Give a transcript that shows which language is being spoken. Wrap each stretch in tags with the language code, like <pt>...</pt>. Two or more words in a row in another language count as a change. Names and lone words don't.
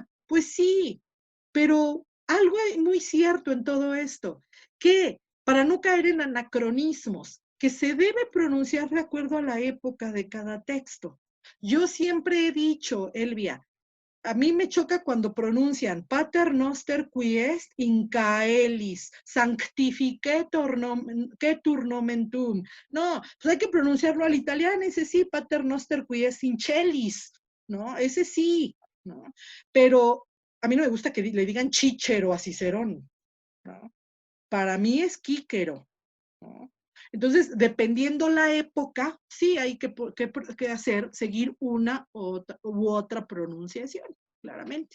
<es>Pues sí, pero algo muy cierto en todo esto, que para no caer en anacronismos, que se debe pronunciar de acuerdo a la época de cada texto. Yo siempre he dicho, Elvia, a mí me choca cuando pronuncian</es> <la>Pater noster qui est in caelis, sanctificetur nomentum.</la> <es>No, pues hay que pronunciarlo al italiano, ese sí,</es> <la>Pater noster qui est in celis,</la> <es>¿no? Ese sí, ¿no? Pero a mí no me gusta que le digan chíchero a Cicerón, ¿no? Para mí es quíquero, ¿no? Entonces, dependiendo la época, sí hay que seguir una u otra pronunciación, claramente.</es>